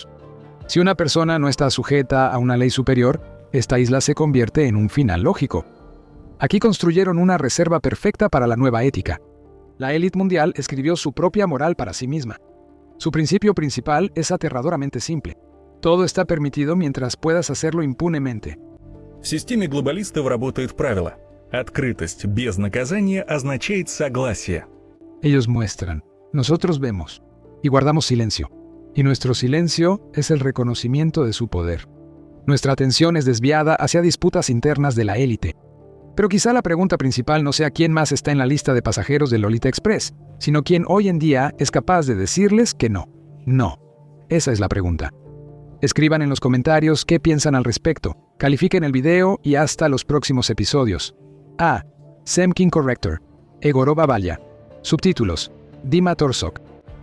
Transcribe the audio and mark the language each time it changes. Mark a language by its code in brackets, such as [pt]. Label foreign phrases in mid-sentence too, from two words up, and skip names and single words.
[es] Si una persona no está sujeta a una ley superior, esta isla se convierte en un final lógico. Aquí construyeron una reserva perfecta para la nueva ética. La élite mundial escribió su propia moral para sí misma. Su principio principal es aterradoramente simple. Todo está permitido mientras puedas hacerlo impunemente. [ru] В системе глобалистов работает правило. Открытость без наказания означает согласие. [es] Ellos muestran, nosotros vemos, y guardamos silencio. Y nuestro silencio es el reconocimiento de su poder. Nuestra atención es desviada hacia disputas internas de la élite. Pero quizá la pregunta principal no sea quién más está en la lista de pasajeros del Lolita Express, sino quién hoy en día es capaz de decirles que no. No. Esa es la pregunta. Escriban en los comentarios qué piensan al respecto. Califiquen el video y hasta los próximos episodios. Semkin Corrector. Egoro Babalia. Subtítulos. Dima Torsok.